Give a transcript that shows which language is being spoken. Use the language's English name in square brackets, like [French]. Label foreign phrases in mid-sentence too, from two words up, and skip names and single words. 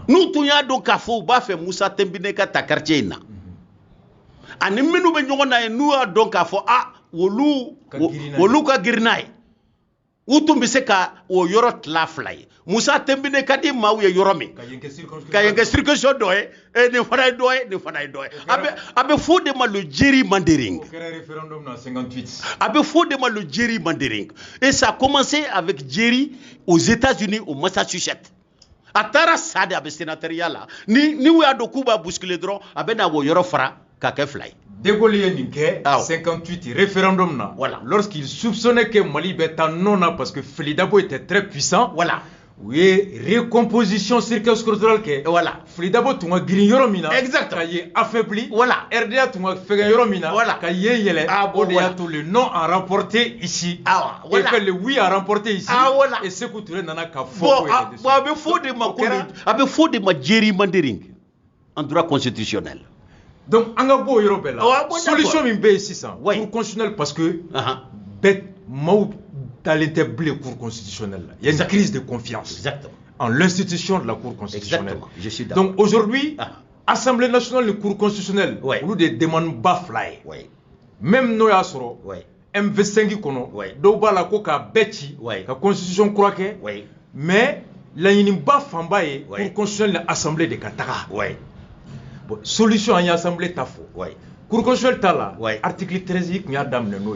[Bambara] n'u tun y'a dɔn k'a fɔ u b'a fɛ Musa Tɛnbine ka ta quartier in na ani minnu bɛ ɲɔgɔn na ye n'u y'a dɔn k'a fɔ olu ka girin n'a ye u tun bɛ se ka o yɔrɔ tila 2 ye Musa Tɛnbine ka di maaw ye yɔrɔ min ka yen kɛ circonscription dɔ ye nin fana ye dɔ ye nin fana ye dɔ ye a bɛ fɔ de ma [French] le gerrymandering [Bambara] a bɛ fɔ de ma [French] le gerrymandering et ça a commencé avec Jerry aux États-Unis au Massachusetts [Bambara] a taara sa de a bɛ sénatoriat la ni u y'a dɔn k'u b'a bousculer dɔrɔn a bɛ na o yɔrɔ fara k'a kɛ 2 ye De Gaulle ye nin kɛ 58 référendum na [French] voilà lorsqu'il soupçonnait que Mali [Bambara] bɛ taa non na [French] parce que Fili Dabo était très puissant voilà [Bambara] u ye [French] recomposition circonscriptionnelle [Bambara] kɛ [French] voilà [Bambara] Fili Dabo tun ka girin yɔrɔ min na [French] exactement [Bambara] ka ye affaibli [French] voilà [Bambara] RDA tun ka fɛgɛ yɔrɔ min na [French] voilà [Bambara] ka ye yɛlɛ o de y'a to [French] le non a remporté ici et que le oui a remporté ici et Sékou Touré [Bambara] nana ka fɔ bon a bɛ fɔ de ma gerrymandering [French] en droit constitutionnel [Bambara] donc an ka bɔ o yɔrɔ bɛɛ la solution min bɛ yen sisan [French] cour constitutionnelle [Bambara] parce que bɛɛ maaw dalen tɛ bilen [French] cour constitutionnelle la il y a une crise de confiance en l'institution de la cour constitutionnelle donc aujourd'hui assemblée nationale [Bambara] ni [French] cour constitutionnelle [Bambara] olu de demande ba 2 ye même n'o y'a sɔrɔ M25 kɔnɔ dɔw b'a la ko k'a bɛɛ ci ka constitution kura kɛ mais laɲiniba fanba ye [French] cour constitutionnelle [Bambara] ni assemblée de ka taga bon solution an ye assemblée ta fɔ [French] cour constitutionnelle [Bambara] ta la article 13 kun y'a daminɛ n'o ye